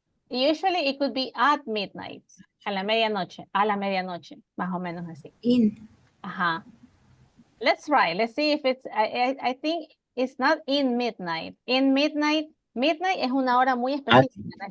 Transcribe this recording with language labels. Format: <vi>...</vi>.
<en>Usually it could be at midnight.</en> <es>A la medianoche, más o menos así.</es> <en>In. Let's try. Let's see if it's, I think it's not in midnight. In midnight</en> <es>es una hora muy específica.</es>